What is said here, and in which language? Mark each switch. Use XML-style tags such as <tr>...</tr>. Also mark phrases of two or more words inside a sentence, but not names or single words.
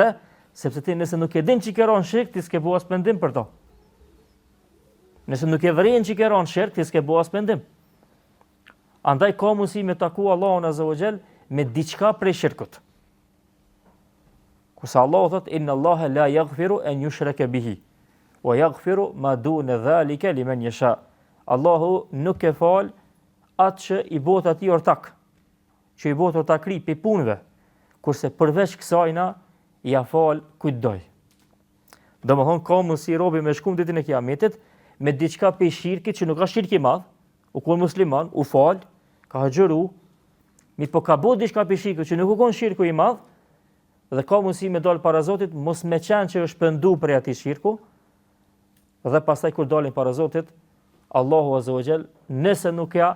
<sq>Sepse ti nëse nuk e din ç'i ke rënë shirk, ti s'ke bëu as pendim për to. Nëse nuk e vren ç'i ke rënë shirk, ti s'ke bëu as pendim. Andaj ka mundësi me taku Allahun</sq> <ar>عز وجل</ar> <sq>me diçka prej shirkut. Kurse Allahu thot</sq> <ar>إن الله لا يغفر أن يشرك به ويغفر ما دون ذلك لمن يشاء.</ar> <sq>Allahu nuk e fal atë që i bota atij ortak, që i bota ortakri pe punëve, kurse përveç kësajna ja fal kujt doj. Domethënë ka mundësi robi me shkum ditën e Kiametit me diçka pe shirkit që nuk ka shirk i madh, u kon musliman, u fal, ka haxhëru, mi po ka bëu diçka pe shirkit që nuk u kon shirku i madh, dhe ka mundësi me dal para Zotit mos me qenë që është pendu për atij shirku, dhe pastaj kur dalin para Zotit, Allahu</sq> <ar>عز وجل</ar> <sq>nëse nuk</sq>